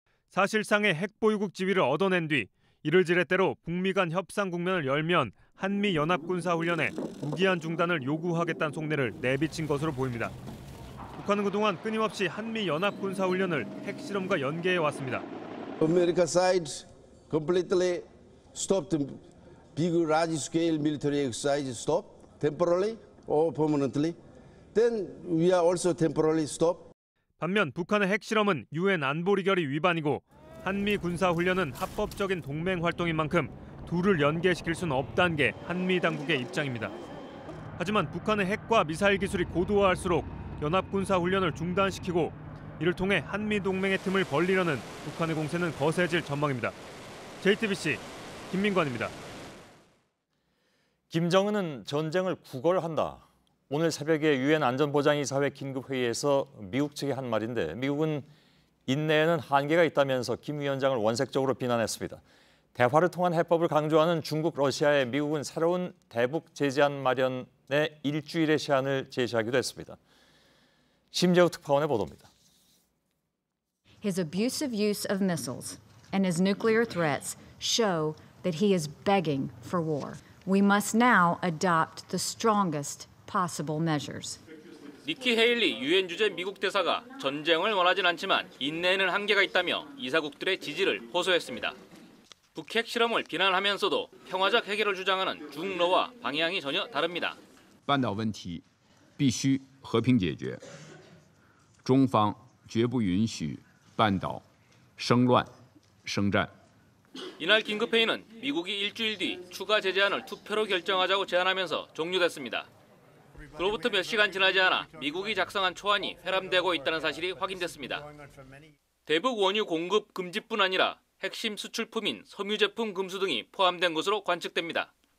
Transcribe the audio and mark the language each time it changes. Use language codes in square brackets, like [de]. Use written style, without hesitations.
[ko] 사실상의 핵보유국 지위를 얻어낸 뒤 이를 지렛대로 북미 간 협상 국면을 열면 한미연합군사훈련에 무기한 중단을 요구하겠다는 속내를 내비친 것으로 보입니다. 북한은 그동안 끊임없이 한미연합군사훈련을 핵실험과 연계해왔습니다. [en] America side completely stopped the big large-scale military exercise, stop temporarily or permanently. Then we are also temporarily stop. [ko] 반면 북한의 핵실험은 유엔 안보리 결의 위반이고 한미 군사훈련은 합법적인 동맹 활동인 만큼 둘을 연계시킬 수는 없다는 게 한미 당국의 입장입니다. 하지만 북한의 핵과 미사일 기술이 고도화할수록 연합군사훈련을 중단시키고 이를 통해 한미 동맹의 틈을 벌리려는 북한의 공세는 거세질 전망입니다. JTBC 김민관입니다. 김정은은 전쟁을 구걸한다. 오늘 새벽에 유엔 안전보장이사회 긴급회의에서 미국 측이 한 말인데 미국은 인내에는 한계가 있다면서 김 위원장을 원색적으로 비난했습니다. 대화를 통한 해법을 강조하는 중국, 러시아에 미국은 새로운 대북 제재안 마련에 일주일의 시한을 제시하기도 했습니다. 심재우 특파원의 보도입니다. [en] His abusive use of missiles and his nuclear threats show that he is begging for war. We must now adopt the strongest possible measures. [ko] 니키 헤일리 유엔 주재 미국 대사가 전쟁을 원하진 않지만 인내에는 한계가 있다며 이사국들의 지지를 호소했습니다. 북핵 실험을 비난하면서도 평화적 해결을 주장하는 중러와 방향이 전혀 다릅니다. [zh] 半岛问题必须和平解决，中方绝不允许半岛生乱生战。 [ko] 이날 긴급회의는 미국이 일주일 뒤 추가 제재안을 투표로 결정하자고 제안하면서 종료됐습니다. 그로부터 몇 시간 지나지 않아 미국이 작성한 초안이 회람되고 있다는 사실이 확인됐습니다. 대북 원유 공급 금지뿐 아니라 핵심 수출품인 섬유 제품 금수 등이 포함된 것으로 관측됩니다.